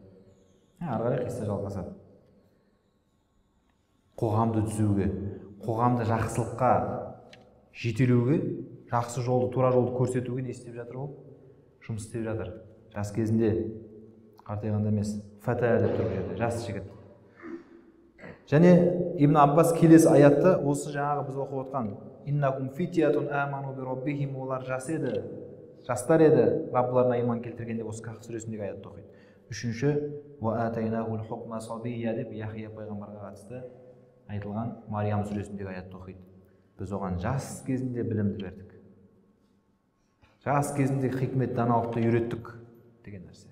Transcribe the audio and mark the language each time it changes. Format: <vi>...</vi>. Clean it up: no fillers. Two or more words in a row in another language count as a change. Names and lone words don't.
<kk>Ары қарай қисса жалғасады. Қоғамды түзуге, қоғамды жақсылыққа жетелеуге, жақсы жолды, тура жолды көрсетуге не істеп жатыр ол? Жұмыс істеп жатыр. Жас кезінде, қартайғанда емес, фата деп тұрып жерде, жас жігіт. Және Ибн Аббас келесі аятта осы жаңағы біз оқып отқан</kk> <ar>إنكم فتية آمنوا بربهم,</ar> <kk>олар жас еді, жастар еді, Раббыларына иман келтіргенде осы Кахф сүресіндегі аятты оқиды. Үшінші</kk> <ar>وآتيناه الحكم صبيا</ar> <kk>деп Яхия пайғамбарға қатысты айтылған Мариям сүресіндегі аятты оқиды. Біз оған жас кезінде білімді бердік. Жас кезінде хикмет даналықты үйреттік деген нәрсе.</kk>